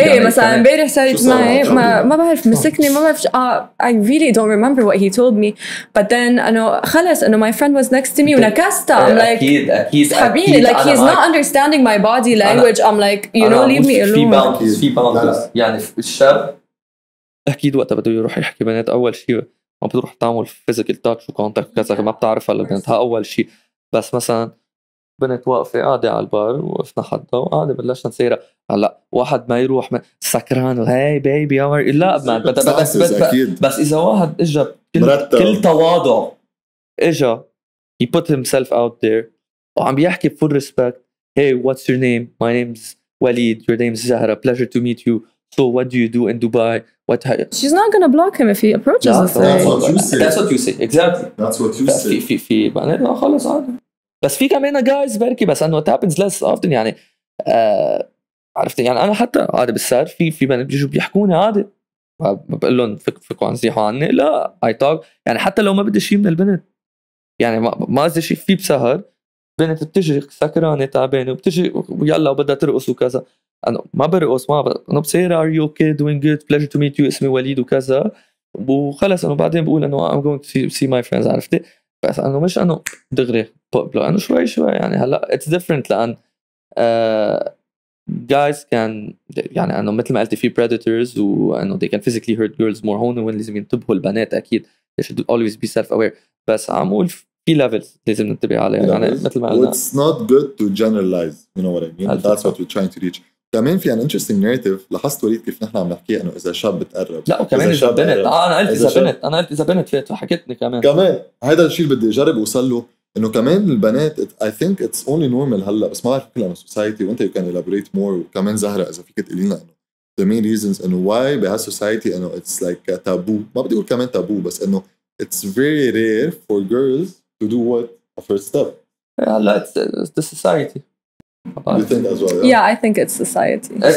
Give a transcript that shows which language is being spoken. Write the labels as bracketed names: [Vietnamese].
[Arabic] مثلا امبارح صارت معي ما بعرف [English] مسكني ما بعرف I really don't remember what he told me but then [Arabic] انه خلص انه [English] my friend was next to me [Arabic] ونكستها [English] I'm like [Arabic] اكيد [English] حبيبي like he's not understanding my body language. I'm like you know leave me alone. [Arabic] في boundaries يعني الشاب اكيد وقتها بده يروح يحكي بنات اول شيء ما بتروح تعمل physical touch وكونتاكت كذا ما بتعرفها لبنتها اول شيء. بس مثلا بنت واقفة قاعدة على البار وقفنا حدا وقاعدة بلشنا نسيرها. هلا واحد ما يروح سكران وهاي بيبي لا ما بس إذا واحد إجا كل تواضع إجا [English] he put himself out there [Arabic] وعم بيحكي [English] full respect. Hey what's your name? My name's Walid. Your name's Zahra. Pleasure to meet you. So what do you do in Dubai? She's not gonna block him if he approaches us. That's what you say. Exactly. That's what you say. [Arabic] في بقى خلص عادي. بس في كمان جايز بركي بس انه [English] happens less often [Arabic] يعني. عرفت يعني انا حتى عادي بالسار في بنات بيجوا بيحكوني عادي بقول لهم فكوا عن زيحوا عني لا [English] I talk [Arabic] يعني حتى لو ما بدي شيء من البنت يعني ما قصدي شيء في بسهر بنت بتجي سكرانه تعبانه وبتجي ويلا وبدها ترقص وكذا. انا ما برقص انا بصير [English] are you okay doing good pleasure to meet you [Arabic] اسمي وليد وكذا وخلص انه بعدين بقول انه [English] I'm going to see my friends [Arabic] عرفتي. بس انه مش انه دغري انه شوي يعني هلا [English] it's different [Arabic] لان [English] guys can [Arabic] يعني انه مثل ما قلتي في predators وانه [English] they can physically hurt girls more. [Arabic] هون وين لازم ينتبهوا البنات اكيد [English] they should always be self aware. [Arabic] بس عمول في levels لازم ننتبه عليها يعني مثل ما قلنا [English] it's not good to generalize you know what I mean. That's what we're trying to reach. [Arabic] كمان في [English] an interesting narrative [Arabic] لاحظت وليد كيف نحن عم نحكي انه اذا شاب بتقرب لا وكمان اذا بنت انا قلت اذا بنت فات حكيتني كمان هذا الشيء اللي بدي اجرب اوصل له انه كمان البنات [English] I think it's only normal [Arabic] هلا بس ما بعرف كلها society وانت [English] you can elaborate more. [Arabic] وكمان زهرة اذا فيك تقولي لنا انه [English] the main reasons [Arabic] انه why بهالsociety انه [English] it's like a taboo. [Arabic] ما بدي اقول كمان تابو بس انه [English] it's very rare for girls to do what a first step. هلا it's the society. You think as well? Yeah, I think it's society.